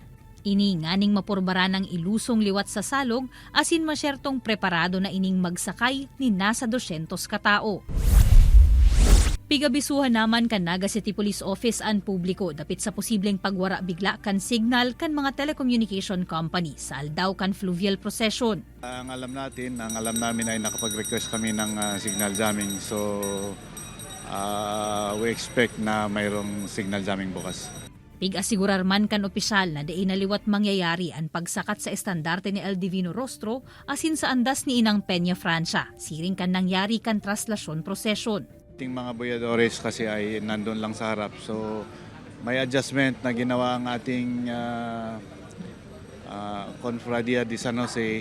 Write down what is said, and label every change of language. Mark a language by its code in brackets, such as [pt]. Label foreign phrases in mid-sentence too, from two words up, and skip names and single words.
[bik] Ini nganing mapurbara ng ilusong liwat sa salog asin masyertong preparado na ining magsakay ni nasa 200 katao. Pigabisuhan naman kan Naga City Police Office ang publiko dapit sa posibleng pagwara bigla kan signal kan mga [en] telecommunication company [bik] sa aldaw kan [en] fluvial procession. [tl] Ang alam namin ay nakapag-request kami ng [en] signal jamming, so we expect [tl] na mayroong [en] signal jamming [tl] bukas. [bik] Pig-asigurar man kan opisyal na dai naliwat mangyayari ang pagsakat sa estandarte ni El Divino Rostro asin sa andas ni Inang Peña Francia, siring kan nangyari kan traslasyon procession. [tl] Ating mga boyadores kasi ay nandun lang sa harap, so may adjustment na ginawa ang ating Confradia de San Jose.